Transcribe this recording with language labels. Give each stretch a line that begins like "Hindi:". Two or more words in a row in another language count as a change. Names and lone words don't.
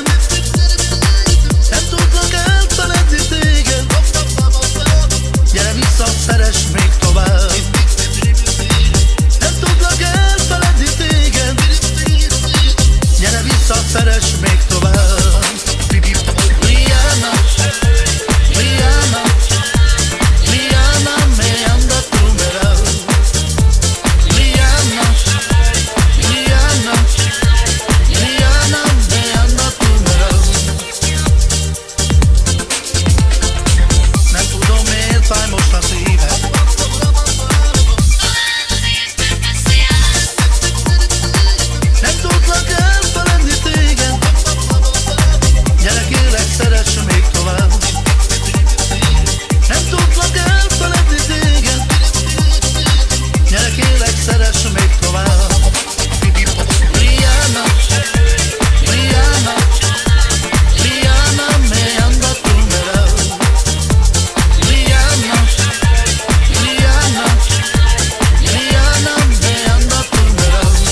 Hungarian: Nem tudlak elfeledni téged, gyere vissza, szeress még tovább. Nem tudlak elfeledni téged, gyere vissza, szeress még tovább.
Spanish: Rihanna, Rihanna, Rihanna, me anda primero. Rihanna, Rihanna, Rihanna, me anda primero.
Hungarian: Nem tudom, miért fáj most a szíved. Nem tudlak elfeledni téged, gyere kérlek, szeress még tovább. Nem tudlak elfeledni téged, gyere kérlek, szeress még tovább.
Spanish: Rihanna, Rihanna, Rihanna, me anda primero. Rihanna, Rihanna, Rihanna, me anda primero.